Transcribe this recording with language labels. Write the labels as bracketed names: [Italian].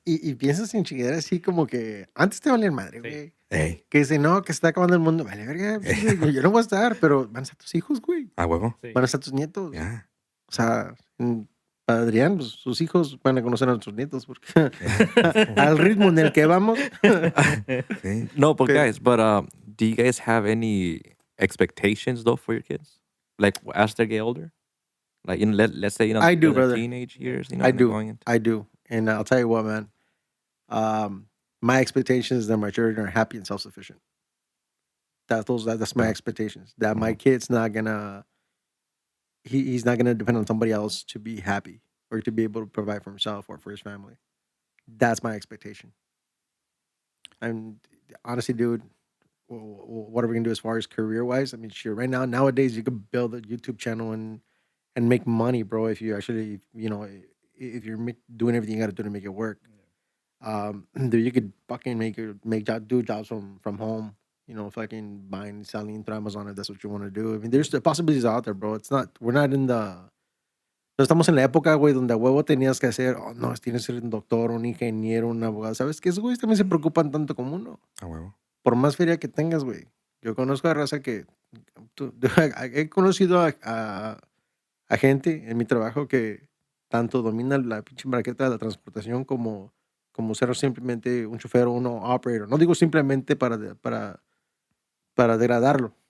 [Spanish] Y piensas en chingadera así como que antes te valía madre, güey. Ey, Que dice, no, que se está acabando el mundo. Vale, verga, yo no voy a estar, pero van a estar tus hijos, güey. a huevo. Sí. Van a estar tus nietos. Ya. O sea, para Adrián, pues, sus hijos van a conocer a nuestros nietos, porque al ritmo en el que vamos. Sí. [English] No, but Okay. guys, do you guys have any expectations though for your kids? Like as they get older? Like let's say I do, the brother. teenage years, I do. going into I do. And I'll tell you what, man. My expectations is that my children are happy and self-sufficient. That's my expectations. That my kid's not gonna he's not gonna depend on somebody else to be happy or to be able to provide for himself or for his family. That's my expectation. And honestly, dude, what are we gonna do as far as career-wise? I mean, sure. Right now, nowadays, you could build a YouTube channel and make money, bro. If you actually, if you're doing everything you got to do to make it work. Dude, you could fucking do jobs from home. Fucking buying, selling through Amazon if that's what you want to do. I mean, there's the possibilities out there, bro. We're not in the. [Spanish] No estamos en la época, güey, donde a huevo tenías que hacer, no, tienes que ser un doctor, un ingeniero, un abogado. ¿Sabes qué? Esos güeyes también se preocupan tanto como uno. A huevo. Por más feria que tengas, güey. Yo conozco a raza que. He conocido a gente en mi trabajo que tanto domina la pinche marqueta de la transportación como ser simplemente un chofer o un operator. No digo simplemente para degradarlo.